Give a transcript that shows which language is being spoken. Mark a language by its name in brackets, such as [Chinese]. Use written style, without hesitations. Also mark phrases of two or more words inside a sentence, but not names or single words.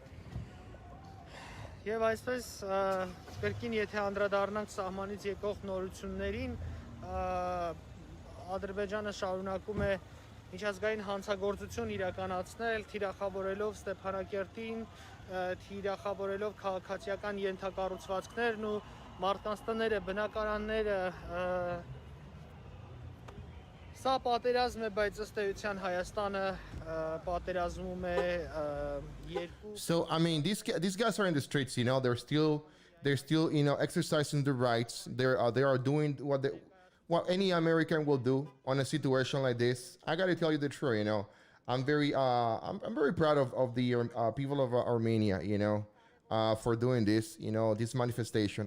[Armenian] Եվ այսպես կրկին եթե անդրադառնանք սահմանից եկող նորություններին, Ադրբեջանը շարունակում է միջազգային հանցագործություն իրականացնել, թիրախավորելով Ստեփանակերտին, թիրախավորելով քաղաքացիական ենթակառուցվածքներն ու մարդկանց տները, բնակարանները, սա պատերազմ է, բայց ըստ էության Հայաստանը պատերազմում է երկու. [English] So I mean, these guys are in the streets, you know. They're still you know, exercising their rights. They are doing what any American will do on a situation like this. I gotta tell you the truth, you know. I'm very proud of the people of Armenia, you know, for doing this, you know, this manifestation.